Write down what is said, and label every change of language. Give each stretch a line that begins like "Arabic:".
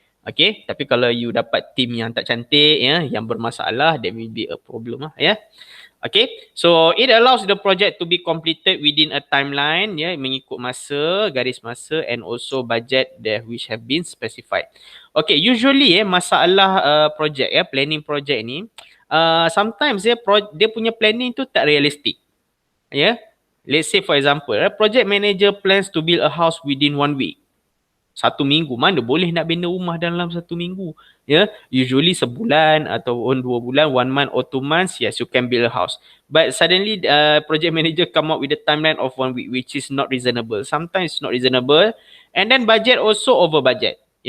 English: Okay,
Malay: tapi kalau you dapat team yang tak cantik yang bermasalah,
English: there will be a problem Okay, so it allows the project to be completed within a timeline
Malay: mengikut masa, garis masa,
English: and also budget that which have been specified. Okay, usually
Malay: masalah project planning project ni sometimes dia punya planning tu tak realistic.
English: Let's say for example project manager plans to build a house within 1 week.
Malay: 1 minggu, mana boleh nak bina rumah dalam 1 minggu.
English: Usually
Malay: sebulan ataupun 2 bulan,
English: 1 month or 2 months, yes, you can build a house. But suddenly project manager come up with a timeline of 1 week, which is not reasonable. Sometimes not reasonable. And then budget also over budget.